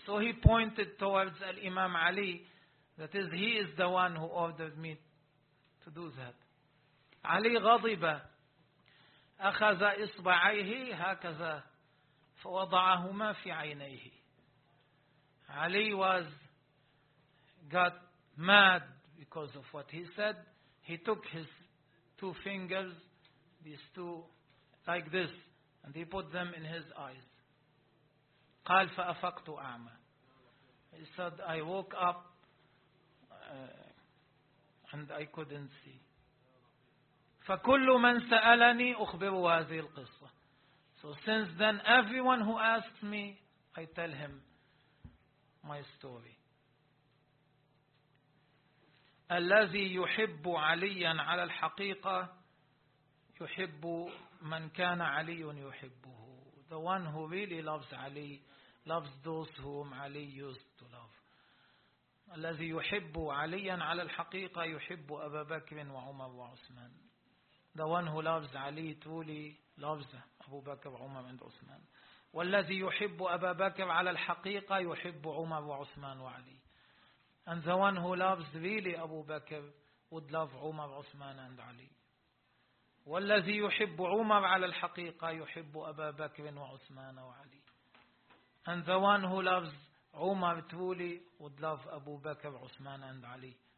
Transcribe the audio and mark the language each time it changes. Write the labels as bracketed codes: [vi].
[en] So he pointed towards الإمام علي. That is, he is the one who ordered me to do that. [ar] علي غضب. أخذ إصبعيه هكذا فوضعهما في عينيه. [en] علي was got mad because of what he said. He took his two fingers, these two, like this, and he put them in his eyes. [ar] قال فأفقت أعمى. [en] He said, I woke up and I couldn't see. [ar] فكل من سألني أخبره هذه القصة. [en] So since then, everyone who asks me, I tell him my story. [ar] الذي يحب عليا على الحقيقة يحب من كان علي يحبه. [en] The one who really loves Ali loves those whom Ali used to love. [ar] الذي يحب عليا على الحقيقة يحب أبا بكر وعمر وعثمان. [en] The one who loves Ali truly loves أبو بكر وعمر and عثمان. [ar] والذي يحب أبا بكر على الحقيقة يحب عمر وعثمان وعلي. [en] And the one who loves really Abu Bakr would love Umar, Uthman and Ali. [ar] وَالَّذِي يُحِبُّ عُمَرْ عَلَى الْحَقِيقَةِ يُحِبُّ أَبَا بَكْرٍ وَعُثْمَانَ وَعَلِي. [en] And the one who loves Umar truly would love Abu Bakr, Uthman and Ali.